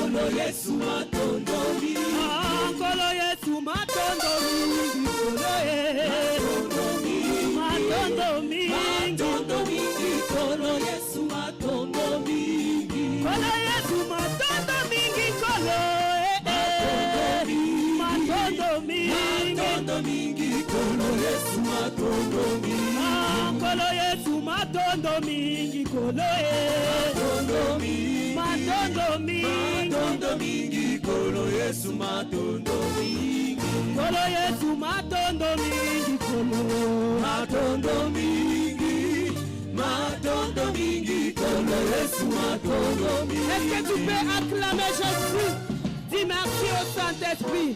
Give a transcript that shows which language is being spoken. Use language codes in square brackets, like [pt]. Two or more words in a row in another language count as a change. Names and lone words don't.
[ln] Yesu matondo mingi. Nkolo Yesu matondo mingi. Matondo mingi. Matondo mingi. Kolo Yesu matondo mingi. Kolo Yesu matondo mingi. Kolo matondo mingi. Matondo mingi. Kolo Yesu matondo mingi. Kolo Yesu matondo mingi. Kolo matondo mingi. Matondo mingi. Matondo mingi. Kolo Yesu matondo mingi. Kolo Yesu matondo mingi. Kolo matondo mingi. Matondo mingi. Kolo Yesu matondo mingi. [fr] Est-ce que tu peux acclamer Jésus? Dis merci au Saint-Esprit.